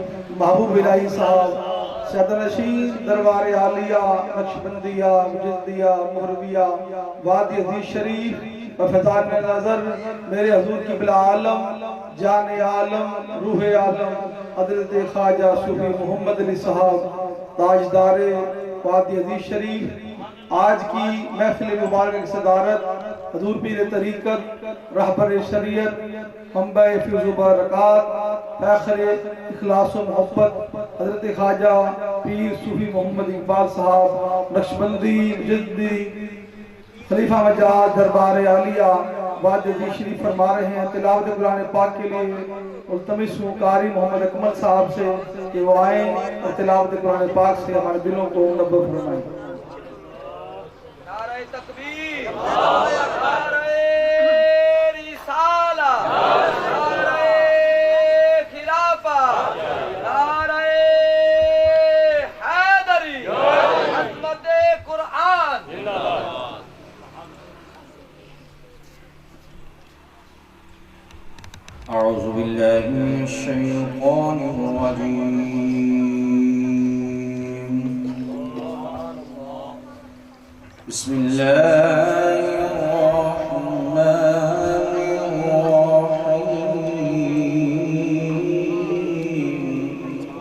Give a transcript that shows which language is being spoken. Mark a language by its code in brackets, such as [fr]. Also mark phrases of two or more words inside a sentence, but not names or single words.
[ur] محبوب الٰہی صاحب سدنشین دربار عالیہ نقشبندیہ مجددیہ مہربیہ وادی حدیث شریف و فیضان نظر میرے حضور قبلہ عالم جان عالم روح عالم حضرت خواجہ صوفی محمد علی صاحب تاجدار وادی حدیث شریف آج کی محفل مبارک کی صدارت حضور پیر طریقت رہبر شریعت منبع فیض برکات فاخر اخلاص و محبت حضرت خواجہ پیر صوفی محمد اقبال صاحب نقشبندی مجددی خلیفہ مجاز دربار عالیہ وادی حدیث شریف فرما رہے ہیں. تلاوت قرآن پاک کے لیے ملتمس ہوں قاری محمد اکمل صاحب سے کہ وہ آئے اور تلاوت قرآن پاک سے ہمارے دلوں کو منور فرمائیں. نعرے تکبیر، نعرے رسالہ، نعرے خلافہ، نعرے حیدری، عظمت قرآن. [ar] أعوذ بالله من الشيطان الرجيم. بسم الله الرحمن الرحيم.